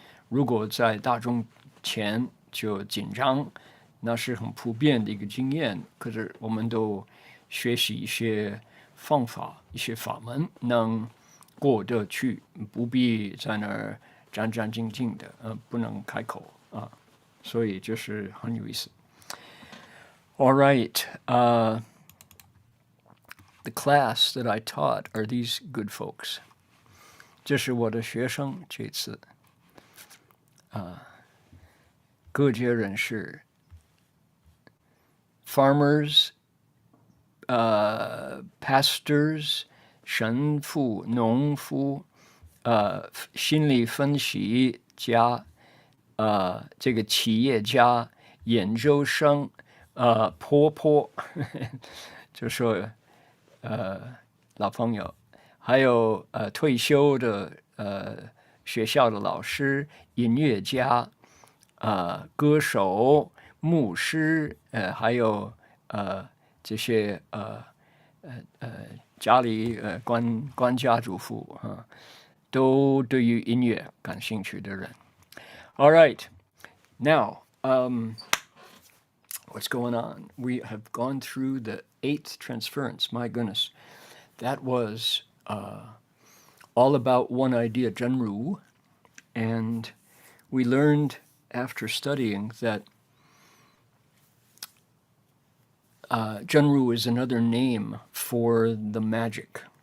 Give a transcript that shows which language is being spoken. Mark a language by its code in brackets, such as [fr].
[zh] 如果在大众前就紧张，那是很普遍的一个经验。可是我们都学习一些方法、一些法门，能过得去，不必在那儿战战兢兢的，不能开口啊，所以就是很有意思。 [en] All right, the class that I taught are these good folks. [zh] 这是我的学生，这次各界人士 ， [en] farmers, pastors, [zh] 神父、农夫。心理分析家，这个企业家、研究生，婆婆，就说老朋友，还有退休的学校的老师、音乐家，歌手、牧师，还有这些家里管家主妇都对于音乐感兴趣的人。 [en] All right, now, what's going on? We have gone through the 8th transference. My goodness, that was all about one idea, 真如, and we learned after studying that 真如 is another name for the magic.